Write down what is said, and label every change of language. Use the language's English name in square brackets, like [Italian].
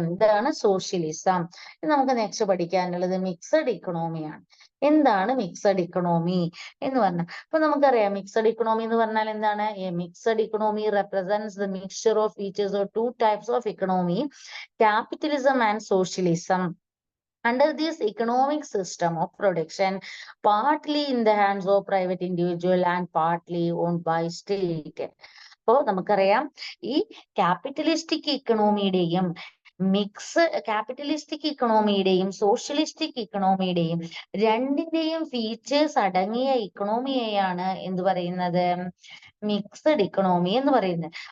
[Malayalam] ഇതാണ് സോഷ്യലിസം. നമുക്ക് നെക്സ്റ്റ് പഠിക്കാനുള്ളത് മിക്സഡ് ഇക്കണോമിയാണ്. എന്താണ് മിക്സഡ് ഇക്കണോമി എന്ന് പറഞ്ഞാൽ? അപ്പൊ നമുക്കറിയാം മിക്സഡ് ഇക്കണോമി എന്ന് പറഞ്ഞാൽ എന്താണ്? [English] Mixed economy represents the mixture of features or two types of economy, capitalism and socialism. under this economic system of production, partly in the hands of private individual and partly owned by state. [Malayalam] അപ്പോൾ നമുക്കറിയാം ഈ capitalistic ഇക്കണോമിയുടെയും capitalistic ഇക്കണോമിയുടെയും socialistic ഇക്കണോമിയുടെയും രണ്ടിന്റെയും features അടങ്ങിയ ഇക്കണോമിയെയാണ് എന്ത് പറയുന്നത്, mixed economy എന്ന് പറയുന്നത്.